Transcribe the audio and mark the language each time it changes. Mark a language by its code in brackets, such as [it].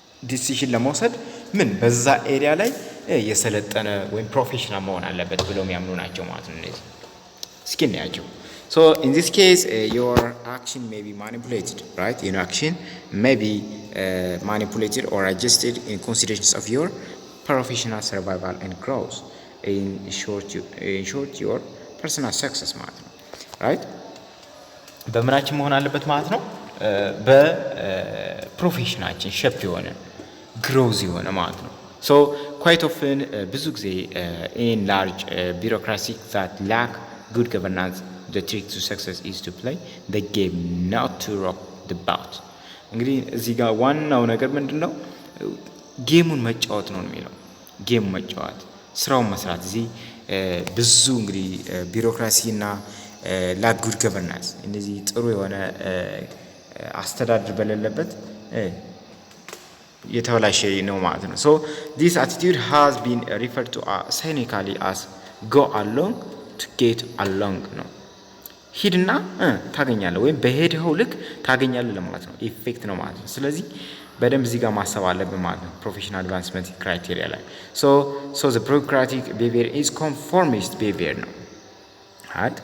[am] ዲሲሽን ለመውሰድ በዛ ኤሪያ ላይ የሰለጠነ ወይም ፕሮፌሽናል መሆን አለበት ብለው የሚያምኑ ናቸው ማለት ነው። እነዚህ እስኪ እናያቸው። [en] So in this case your action may be manipulated, right? Your action may be manipulated or adjusted in considerations of your professional survival and growth, in short your personal success [am] ማለት ነው [en] right? [am] በምናችን መሆን አለበት ማለት ነው [en] በፕሮፌሽናችን ሼፕ የሆነ ግሮዝ የሆነ ማለት ነው። So quite often [am] ብዙ ጊዜ [en] in large bureaucracy that lack good governance the trick to success is to play the game not to rock the boat። [am] እንግዲህ እዚህ ጋር ዋናው ነገር ምንድነው? ጌሙን መጫወት ነው የሚለው። ጌም መጫወት፣ ስራውን መስራት። እዚህ ብዙ እንግዲህ ቢሮክራሲና ላክ ጉድ ገቨርናንስ እነዚህ ጥሩ የሆነ አስተዳደር በሌለበት የተበላሸ ነው ማለት ነው። [en] So this attitude has been referred to cynically as go along to get along [am] ነው። ሂድና ታገኛለህ ወይም በሄድኸው ልክ ታገኛለህ ለማለት ነው። ኢፌክት ነው ማለት ነው። ስለዚህ በደንብ እዚህ ጋር ማሰብ አለብን ማለት ነው ፕሮፌሽናል አድቫንስመንት ክራይቴሪያ ላይ። [en] So the bureaucratic behavior is conformist behavior [am] ነው right?